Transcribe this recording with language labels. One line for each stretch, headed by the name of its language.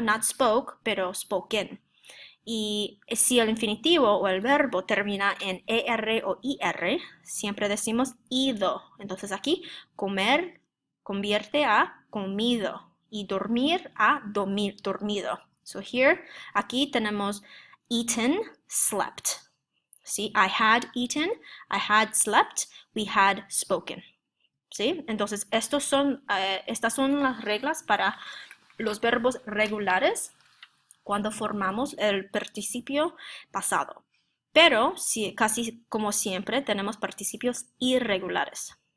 English: Not spoke,
Spanish: pero spoken. Y si el infinitivo o el verbo termina en ER o IR, siempre decimos ido. Entonces aquí comer convierte a comido y dormir a dormido.
English: So here,
Spanish: aquí tenemos
English: eaten, slept.
Spanish: ¿Sí?
English: I had eaten, I had slept, we had spoken.
Spanish: ¿Sí? Entonces estas son las reglas para los verbos regulares cuando formamos el participio pasado. Pero casi como siempre tenemos participios irregulares.